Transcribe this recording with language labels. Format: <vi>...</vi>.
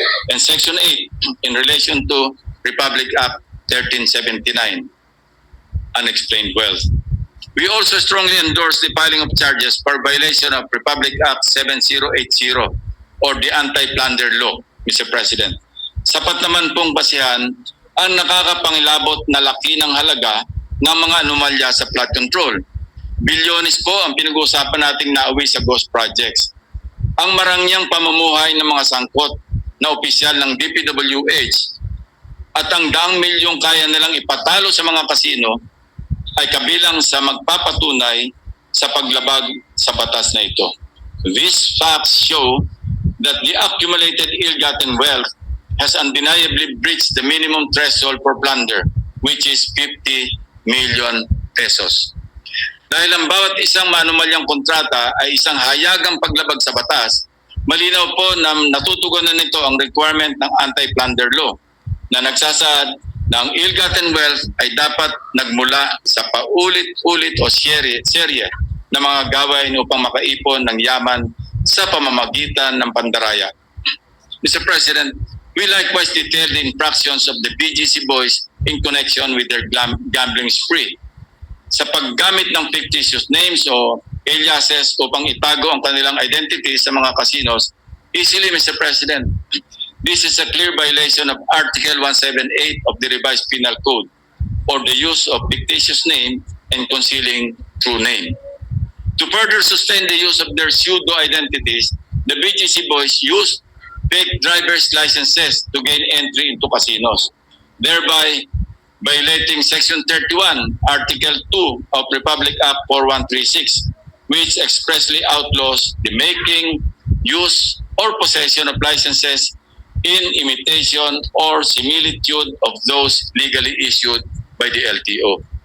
<en>And Section 8, in relation to Republic Act 1379, unexplained wealth. We also strongly endorse the filing of charges for violation of Republic Act 7080 or the Anti-Plunder Law, Mr. President.</en> <tl>Sapat naman pong basihan ang nakakapangilabot na laki ng halaga ng mga anomalya sa flood control. Bilyones po ang pinag-uusapan nating nauwi sa ghost projects. Ang marangyang pamumuhay ng mga sangkot na opisyal ng DPWH at ang daang milyong kaya nilang ipatalo sa mga kasino ay kabilang sa magpapatunay sa paglabag sa batas na ito.</tl> <en>These facts show that the accumulated ill-gotten wealth has undeniably breached the minimum threshold for plunder, which is 50 million pesos.</en> <tl>Dahil ang bawat isang manumalyang kontrata ay isang hayagang paglabag sa batas, malinaw po na natutugunan nito ang requirement ng anti-plunder law na nagsasaad na ang ill-gotten wealth ay dapat nagmula sa paulit-ulit o serye na mga gawain upang makaipon ng yaman sa pamamagitan ng pandaraya.</tl> <en>Mr. President, we likewise detail the infractions of the BGC boys in connection with their gambling spree.</en> <tl>Sa paggamit ng fictitious names o aliases upang itago ang kanilang identity sa mga casinos,</tl> <en>easily, Mr. President, this is a clear violation of Article 178 of the Revised Penal Code, or the use of fictitious name and concealing true name. To further sustain the use of their pseudo-identities, the BGC boys used fake driver's licenses to gain entry into casinos, thereby violating Section 31, Article 2 of Republic Act 4136, which expressly outlaws the making, use, or possession of licenses in imitation or similitude of those legally issued by the LTO.</en>